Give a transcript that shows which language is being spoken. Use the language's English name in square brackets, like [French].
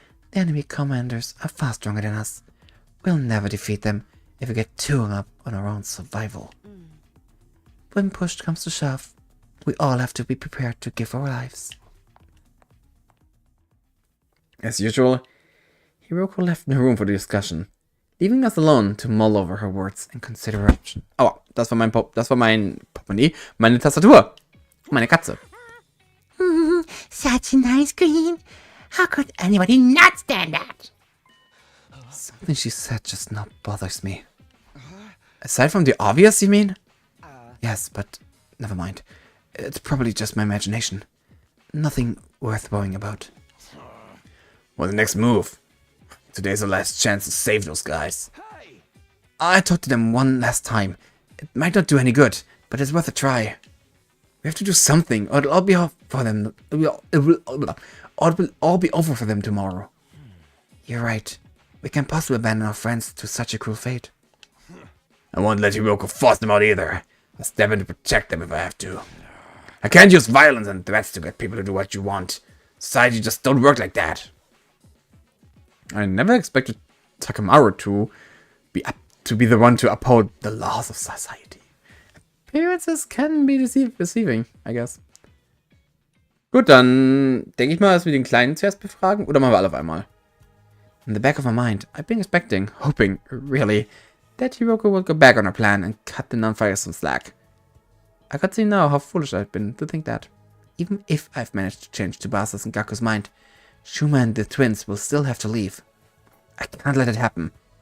[English] The enemy commanders are far stronger than us. We'll never defeat them if we get too hung up on our own survival. When push comes to shove, we all have to be prepared to give our lives. As usual, Hiroko left the room for the discussion, leaving us alone to mull over her words and consider her option. [German] Oh, das war mein Portemonnaie, meine Tastatur, meine Katze. [English] Such a nice green. How could anybody not stand that? Something she said just now bothers me. Aside from the obvious, you mean? Yes, but never mind. It's probably just my imagination. Nothing worth worrying about. What's the next move? Today's our last chance to save those guys. I talked to them one last time. It might not do any good, but it's worth a try. We have to do something, or it'll all be off for them. It will all be over for them tomorrow. You're right. We can't possibly abandon our friends to such a cruel fate. I won't let Hiroko force them out either. I'll step in to protect them if I have to. I can't use violence and threats to get people to do what you want. Society just don't work like that. I never expected Takamaru to be the one to uphold the laws of society. Appearances can be deceiving, I guess. [German] Gut, dann denke ich mal, dass wir den Kleinen zuerst befragen. Oder machen wir alle auf einmal? [English] In the back of my mind, I've been hoping, really, that Hiroko would go back on her plan and cut the non-fighters some slack. I could see now how foolish I've been to think that. Even if I've managed to change Tsubasa's and Gaku's mind, Shuma and the twins will still have to leave. I can't let it happen.